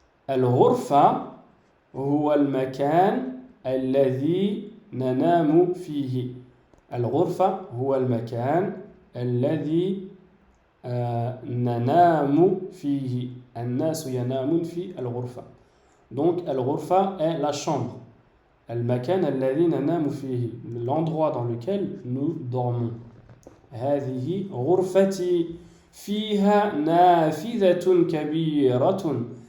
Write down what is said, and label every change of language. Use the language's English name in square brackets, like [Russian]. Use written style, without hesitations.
[Arabic] الغرفة هو المكان الذي ننام فيه. الغرفة هو المكان الذي ننام فيه. الناس ينامون في الغرفة. [French] Donc, al-ghurfa est la chambre. [Arabic] Al-makan alladhi nanamu fihi, [French] l'endroit dans lequel nous dormons. [Arabic] هذه غرفتي فيها نافذة كبيرة.